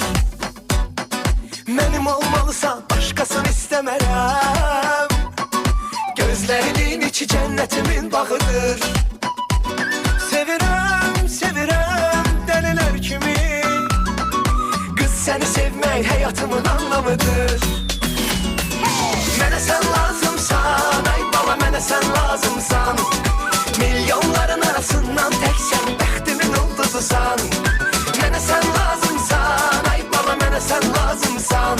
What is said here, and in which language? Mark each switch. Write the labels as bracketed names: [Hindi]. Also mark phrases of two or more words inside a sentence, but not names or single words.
[Turkish] Benim olmalısan başkasını istemerem. Gözlerinin içi cennetimin bağıdır. [Azerbaijani] Sevirem, sevirem deliler kimi. [Turkish] Kız seni sevmek hayatımın anlamıdır. [Azerbaijani] Mənə sen lazımsan, ay bala mənə sen lazımsan. Milyonların arasından tek sen bəxtimin ulduzusan. Mənə sen lazımsan, ay bala mənə sen lazımsan.